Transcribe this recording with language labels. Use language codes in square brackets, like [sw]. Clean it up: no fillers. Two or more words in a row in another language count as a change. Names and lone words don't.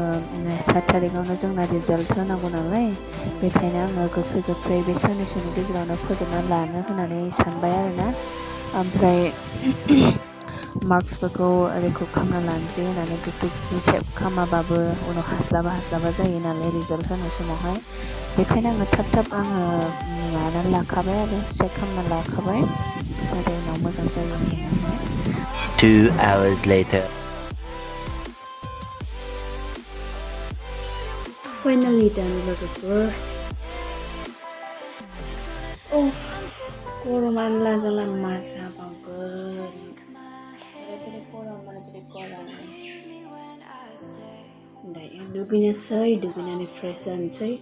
[brx] 7 तारिखआवनो जोंना रिजाल्ट होनांगौ नालाय बेखायनो आङो गोख्रै बे साननैसोनि गेजेरावनो फोजोबना लानो होननानै सानबाय आरोना ओमफ्राय मार्क्सफोरखौ रेकर्ड खालामना लानोसै होननानै गोख्रै सेभ खालामाबाबो उनाव हास्लाबा जायो नालाय रिजाल्ट होनाय समावहाय बेखायनो आङो थाब आङो माबानानै लाखाबाय आरो चेक खालामना लाखाबाय जाहाथे उनाव मोजां जायो होननानै [en] 2 hours later. Finally done [brx] logofor गरमानो लाजाला मा जाबावगोन ओरैबायदि गरम दायो दुगैनानै फ्रेश जानोसै